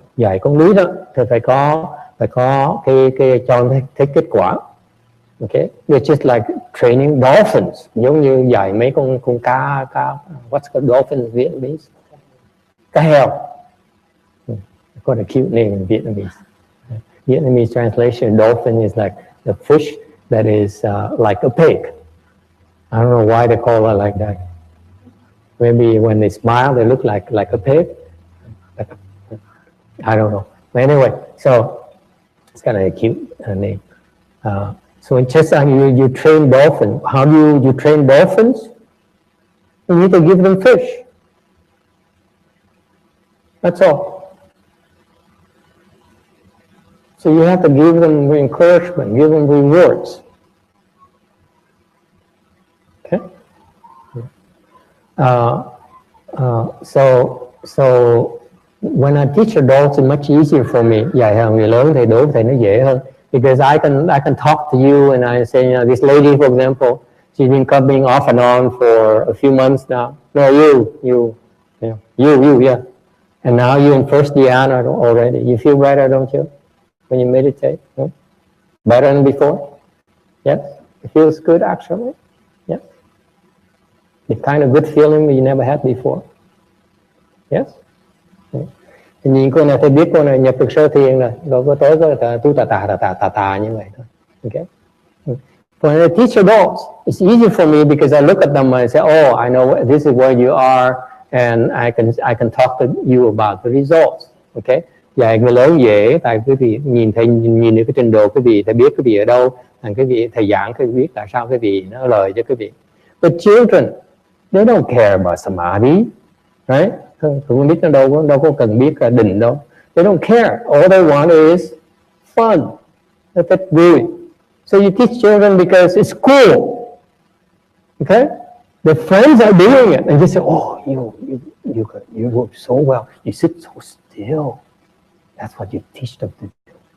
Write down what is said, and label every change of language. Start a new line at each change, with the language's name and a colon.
Vietnamese: Dạy con nít đó thì phải có cái cho thấy kết quả.
English: Okay, it's just like training dolphins,
Vietnamese: giống như dạy mấy con cá
English: what's called dolphin in Vietnamese?
Vietnamese: Cá heo.
English: Got a cute name in Vietnamese. Vietnamese translation, dolphin is like the fish that is like a pig. I don't know why they call it like that. Maybe when they smile, they look like a pig. I don't know. But anyway, so it's kind of a cute name. So in Chesang, you train dolphins. How do you train dolphins? You need to give them fish. That's all. So you have to give them encouragement, give them rewards. Okay? So when I teach adults, it's much easier for me.
Vietnamese: Dạy hơn người lớn thì đối với thầy nó dễ hơn.
English: Because I can talk to you and I say, this lady, for example, she's been coming off and on for a few months now. No, you, yeah. And now you're in first dhyana already. You feel better, don't you? When you meditate? No? Better than before? Yes? It feels good actually? Yes? The kind of good feeling that you never had before? Yes?
Vietnamese: Thì nhìn cô này tôi biết cô này nhập được sơ thiền rồi, rồi cô tới có tu tà như vậy thôi.
English: Okay? When I teach adults, it's easy for me because I look at them and I say, oh, I know this is where you are and I can talk to you about the results. Okay?
Vietnamese: Dạy người lớn dễ, tại quý vị nhìn được cái trình độ quý vị, thầy biết quý vị ở đâu, quý vị thầy giảng quý vị biết tại sao quý vị nó lời cho quý vị.
English: But children, they don't care about samadhi, right?
Vietnamese: Con nít nó đâu có cần biết là định đâu.
English: They don't care. All they want is fun.
Vietnamese: Nó thích vui.
English: So you teach children because it's cool. Okay? The friends are doing it, and they say, "Oh, you work so well. You sit so still." That's what you teach them to do.